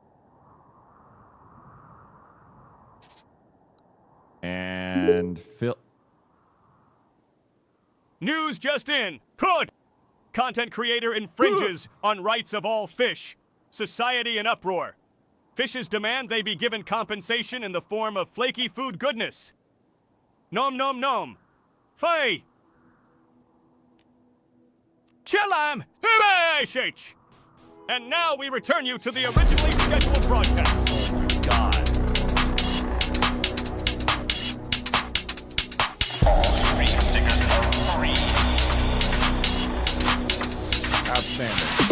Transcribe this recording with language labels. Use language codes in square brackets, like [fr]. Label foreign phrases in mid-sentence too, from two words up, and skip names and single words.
[en] And fill... News just in. Hood! Content creator infringes on rights of all fish. Society in uproar. Fishes demand they be given compensation in the form of flaky food goodness. Nom nom nom. Fay! Chillam! Shh! And now we return you to the originally scheduled broadcast. Oh my god. All stream stickers are free. Outstanding.